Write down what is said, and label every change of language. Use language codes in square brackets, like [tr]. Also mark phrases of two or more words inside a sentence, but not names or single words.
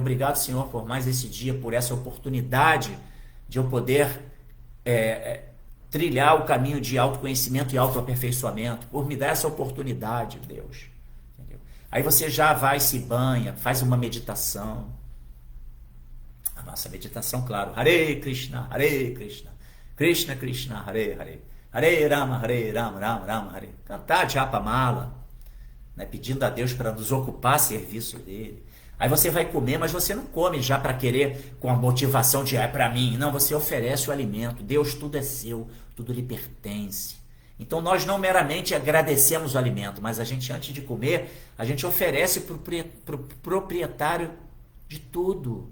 [pt] Obrigado, Senhor, por mais esse dia, por essa oportunidade de eu poder trilhar o caminho de autoconhecimento e autoaperfeiçoamento, por me dar essa oportunidade, Deus. Entendeu? Aí você já vai, se banha, faz uma meditação. A nossa meditação, claro, [sa] हरे कृष्ण कृष्ण कृष्ण हरे हरे हरे राम राम राम हरे. [pt] Cantar [sa] जप माला, [pt] né, pedindo a Deus para nos ocupar serviço dele. Aí você vai comer, mas você não come já para querer com a motivação de para mim. Não, você oferece o alimento. Deus, tudo é seu, tudo lhe pertence. Então nós não meramente agradecemos o alimento, mas a gente, antes de comer, a gente oferece para o proprietário de tudo.